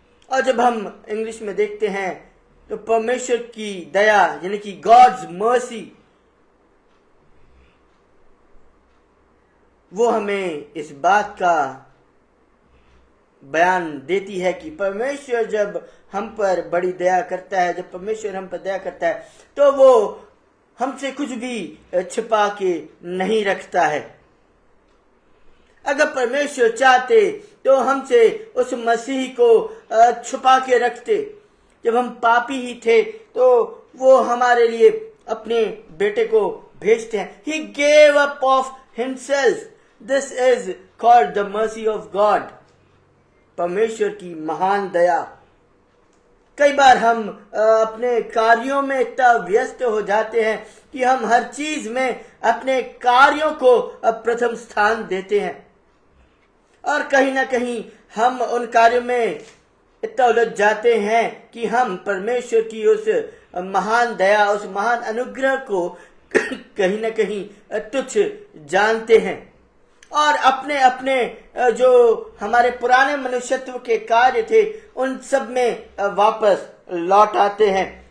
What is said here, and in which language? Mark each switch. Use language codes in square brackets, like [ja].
[hi] और जब हम इंग्लिश में देखते हैं तो परमेश्वर की दया यानी कि गॉड्स मर्सी, वो हमें इस बात का बयान देती है कि परमेश्वर जब हम पर बड़ी दया करता है, जब परमेश्वर हम पर दया करता है तो वो हमसे कुछ भी छिपा के नहीं रखता है। अगर परमेश्वर चाहते तो हमसे उस मसीह को छुपा के रखते। जब हम पापी ही थे तो वो हमारे लिए अपने बेटे को भेजते हैं। [en] He gave up of himself. This is called the mercy of God. [hi] परमेश्वर की महान दया। कई बार हम अपने कार्यों में इतना व्यस्त हो जाते हैं कि हम हर चीज में अपने कार्यों को प्रथम स्थान देते हैं, और कहीं ना कहीं हम उन कार्यों में इतना उलझ जाते हैं कि हम परमेश्वर की उस महान दया, उस महान अनुग्रह को कहीं ना कहीं तुच्छ जानते हैं, और अपने अपने जो हमारे पुराने मनुष्यत्व के कार्य थे उन सब में वापस लौट आते हैं।